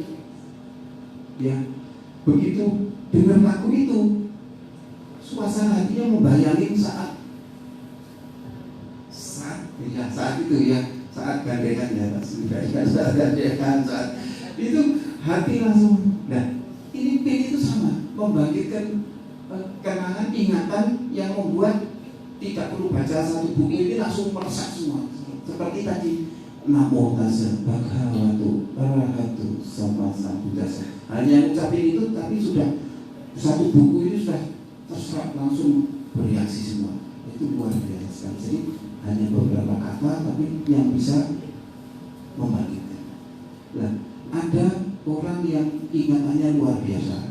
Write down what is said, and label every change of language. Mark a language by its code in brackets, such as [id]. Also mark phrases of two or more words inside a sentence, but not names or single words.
[id] Ya, begitu dengar lagu itu, suasana hatinya membayangin saat itu ya, saat gandengan ya, saat gandengan, saat itu hati langsung. Nah, ini pin itu sama, membangkitkan kenangan, ingatan yang membuat tidak perlu baca 1 buku, ini langsung meresap semua. Seperti tadi, [pi] Namo tassa bhagavato arahato sama sambuddhassa. [id] Hanya ucapin itu, tapi sudah 1 buku ini sudah terserap, langsung bereaksi semua. Itu luar biasa sekali. Jadi hanya beberapa kata, tapi yang bisa membangkitkan. Nah, ada orang yang ingatannya luar biasa.